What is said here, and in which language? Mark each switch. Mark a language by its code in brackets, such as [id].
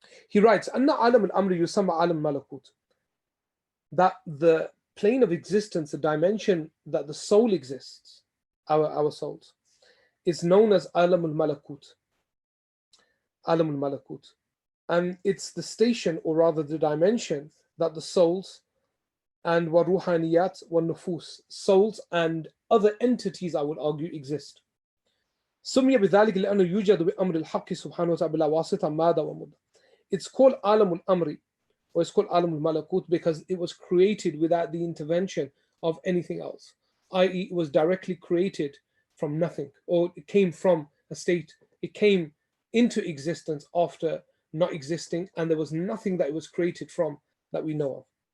[en] He writes, [ar] Anna alam al-amri yusamma alam malakut. [en] That the plane of existence, the dimension that the soul exists, our souls, is known as alam al-malakut. Alam al-malakut. And it's the station, or rather the dimension, that the souls and [ar] wa ruhaniyat wa nufus, [en] souls and other entities, I would argue, exist. [ar] سمي بذلك لأنه يوجد بأمر الحق سبحانه وتعالى بلا واسطة مادة ومدة. [en] It's called alam al-amri, or it's called alam al-malakut, because it was created without the intervention of anything else, i.e. it was directly created from nothing, or it came from a state, it came into existence after not existing, and there was nothing that it was created from that we know of.